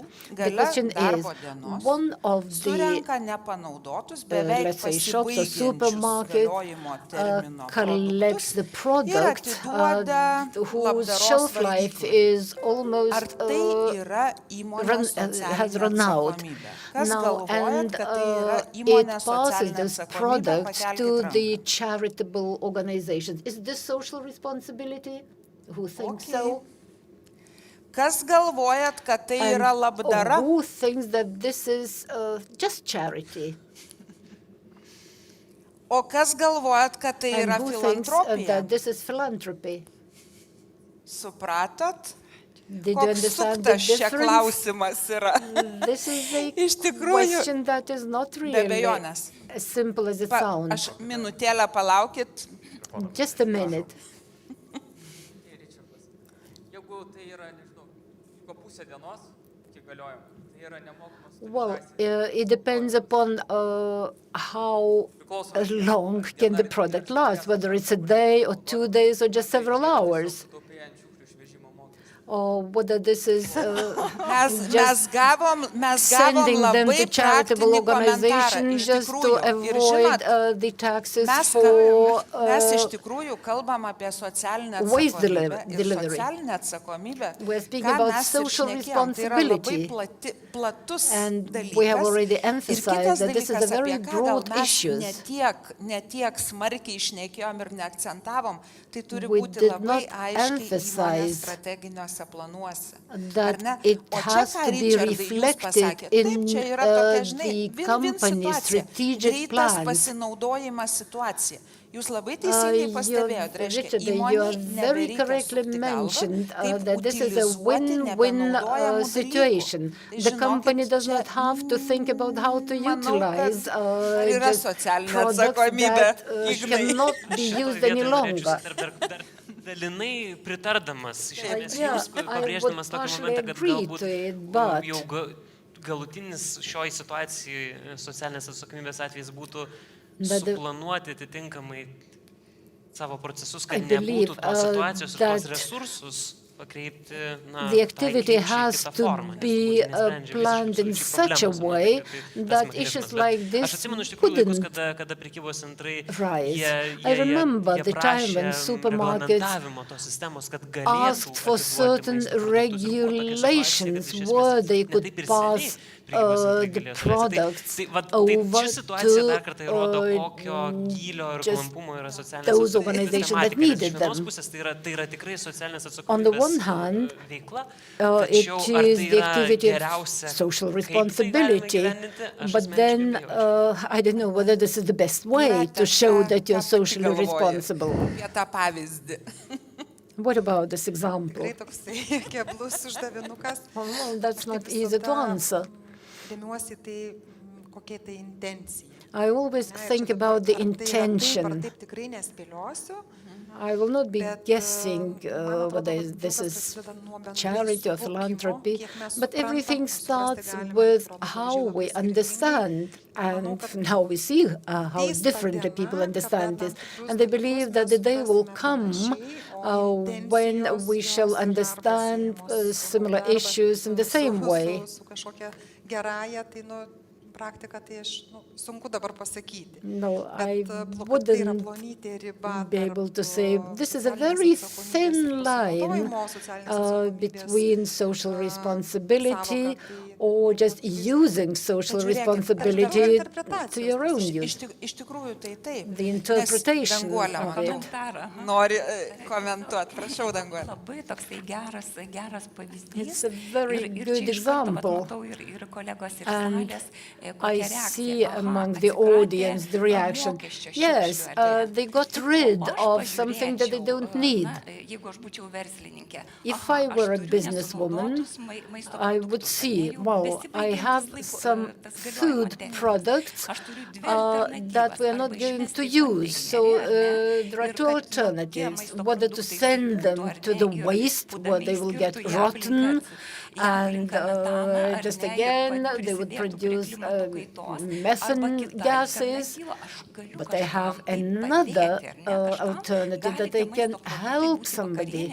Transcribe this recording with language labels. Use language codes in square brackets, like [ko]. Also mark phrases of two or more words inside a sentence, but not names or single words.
[en] The question is, one of the, let's say, shops or supermarkets collects the product whose shelf life is almost has run out now, and it passes those products to the charitable organizations. Is this social responsibility? Who thinks so? [lt] Kas galvojat, kad tai yra labdara? [en] Who thinks that this is just charity? [lt] O kas galvojat, kad tai yra filantropija? [en] That this is philanthropy? [lt] Supratot? [en] Did you [lt] Koks [en] understand the [lt] suktas čia [en] difference? [lt] klausimas yra. [en] This is a [lt] Iš tikrųjų, [en] question that is not [lt] be [en] really [lt] abejonės. [en] as simple as it sounds. [lt] Aš minutėlę palaukit. [en] Just a minute. [lt] Jeigu tai yra, nežinau, po pusę dienos iki galiojimo, tai yra nemokamas [en] Well, it depends upon how long can the product last, whether it's a day or 2 days or just several hours, or whether this is [lt] Mes gavom [en] sending them [lt] labai [en] to charitable [lt] praktinį komentarą. [en] organizations [lt] Iš [en] just to [lt] tikrųjų, ir [en] avoid [lt] žinot, [en] the taxes [lt] mes [en] for [lt] iš tikrųjų kalbam apie socialinę [en] waste [lt] atsakomybę ir [en] delivery. [lt] socialinę atsakomybę. [en] We're speaking [lt] Ką [en] about [lt] mes ir [en] social [lt] šnekėjom, tai yra labai [en] responsibility. [lt] platus [en] And [lt] dalykas. [en] we have already [lt] Ir [en] emphasized [lt] kitas [en] that this is a [lt] dalykas, [en] very [lt] apie ką gal [en] broad [lt] mes [en] issue. [lt] ne tiek smarkiai šnekėjom ir neakcentavom, tai turi [en] We [lt] būti [en] did [lt] labai [en] not [lt] aiškiai įmonės [en] emphasize [lt] strateginiuose planuose. [en] that [lt] Ar ne? [en] it [lt] O čia, [en] has [lt] ką [en] to be [lt] Richardai, jūs [en] reflected [lt] pasakėt, [en] in [lt] taip, čia yra tokia, žinai, [en] the [lt] win-win [en] company's [lt] situacija, [en] strategic [lt] greitas [en] plans. [lt] pasinaudojimas situacija. Jūs labai teisingai pastebėjot, reiškia, [en] Richard, you [lt] įmonei [en] have very [lt] nebereikia [en] correctly [lt] sukti galvą, [en] mentioned [lt] taip [en] that this is a [lt] utilizuoti [en] win-win [lt] nebenaudojamų [en] situation. [lt] dalykų. [en] The [lt] Tai [en] company [lt] žinokit, [en] does [lt] čia, [en] not have to think about how to utilize [lt] yra [en] just [lt] socialinė [en] products [lt] atsakomybė, [en] that [lt] Ignai. [en] cannot be used any longer. [lt] Dalinai pritardamas, iš esmės, [en] Yeah, [lt] jūs [en] I would [lt] pabrėždamas tokį [en] partially [lt] momentą, kad [en] agree [lt] galbūt [en] to it, but [lt] jau galutinis šioj situacijai socialinės atsakomybės atvejais būtų [en] That the- [lt] suplanuoti atitinkamai savo procesus, [en] I [lt] kad [en] believe, [lt] nebūtų tos situacijos ir tos [en] that [lt] resursus pakreipti, na, [en] the activity [lt] tai [en] has [lt] kitą [en] to [lt] formą, nes [en] be [lt] turbūt nesprendžia [en] planned [lt] visiškai [en] in [lt] absoliučiai [en] such a [lt] problemos, [en] way [lt] manau, tai tas [en] that [lt] mechanizmas. [en] issues [lt] Bet [en] like [lt] aš [en] this [lt] atsimenu iš tikrųjų laikus, [en] couldn't [lt] kada prekybos centrai [en] rise. I remember the time when supermarkets [lt] reglamentavimo tos sistemos, kad [en] asked for certain regulations where they could pass the products over to just those organizations that needed them. On the one hand, it is the activity of social responsibility, but then I don't know whether this is the best way to show that you're socially responsible. [lt] Apie tą pavyzdį. [en] What about this example? [lt] Tikrai toksai keblus uždavinukas. [en] Well, that's [lt] Aš kaip [en] not easy to [lt] visada [en] answer. [lt] Remiuosi tai kokia tai intencija. [en] I always [lt] Na, ir [en] think [lt] čia [en] about the [lt] dabar, ar tai yra taip, ar [en] intention. [lt] taip tikrai nespėliosiu. [en] I will not be [lt] Bet, [en] guessing [lt] man atrodo, [en] whether [lt] kad [en] this [lt] daug kas [en] is [lt] prasideda nuo bendrai [en] charity or [lt] suvokimo, [en] philanthropy, [lt] kiek mes [en] but [lt] suprantam, [en] everything [lt] suprasti [en] starts [lt] galime [en] with [lt] produktų [en] how [lt] labai [en] we [lt] skirtingai. [en] understand, and now we see how [lt] Ateis ta [en] differently people [lt] diena, [en] understand [lt] kada [en] this, [lt] tam tikrus [en] and they believe that the day will come when we shall understand similar issues in the same way. [lt] Su kažkokia gerąja, tai praktika, tai aš sunku dabar pasakyti. [en] No, I [lt] Bet tai yra [en] wouldn't [lt] plonytė riba [en] be able to [lt] tarp [en] say this is a [lt] socialinės [en] very [lt] atsakomybės [en] thin [lt] ir [en] line [lt] pasinaudojimo socialinės atsakomybės, [en] between social responsibility [lt] sąvoka, tai [en] or just using social responsibility to your own use. [lt] Iš tikrųjų tai taip. [en] The interpretation [lt] Danguolė, [en] of it. [lt] matau, nori komentuoti. Prašau, Danguolė. Labai toksai geras pavyzdys. [en] It's a very [lt] Ir [en] good [lt] čia iš karto, vat, [en] example. [lt] matau ir kolegos, ir [en] And [lt] salės, [en] I [lt] kokia [en] see [lt] reakcija. [en] among the audience the reaction. [lt] Mokesčio [en] Yes, [lt] šiukšlių [en] they got rid of something that they don't need. [lt] Na, jeigu aš būčiau verslininkė. [en] If I were a businesswoman, I would see, well, I have some food products that we are not going to use. So there are two alternatives, whether to send them to the waste where they will get rotten and just again they would produce methane gases, but they have another alternative that they can help somebody.